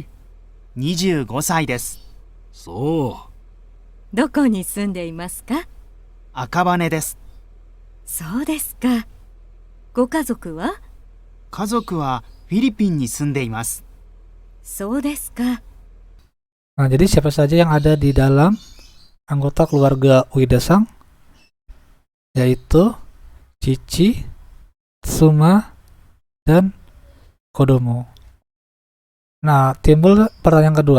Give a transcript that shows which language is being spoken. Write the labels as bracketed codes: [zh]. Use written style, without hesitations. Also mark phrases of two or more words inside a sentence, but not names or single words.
[ja] 25 歳です。そう。どこに住んでいますか？赤羽です。そうですか。ご家族は？家族はフィリピンに住んでいます。そうですか。 [id] Nah, jadi siapa saja yang ada di dalam anggota keluarga Ueda-san? Yaitu Cici, Tsuma, dan Kodomo. Nah, timbul pertanyaan kedua.